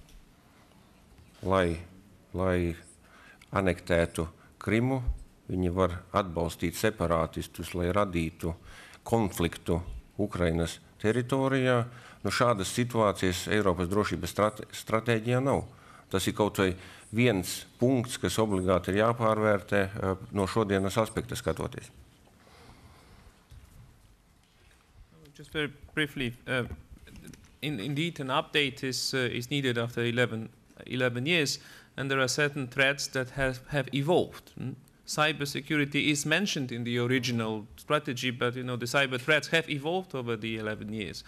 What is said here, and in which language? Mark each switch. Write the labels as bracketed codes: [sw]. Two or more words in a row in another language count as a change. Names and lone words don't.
[lv] lai anektētu Krimu, viņi var atbalstīt separātistus, lai radītu konfliktu Ukrainas teritorijā. Šādas situācijas Eiropas drošības stratēģijā nav. Tas ir kaut vai viens punkts, kas obligāti ir jāpārvērtē no šodienas aspekta skatoties. [en] Just very briefly, indeed an update is needed after 11 years, and there are certain threats that have evolved. Cybersecurity is mentioned in the original strategy, but the cyber threats have evolved over the 11 years.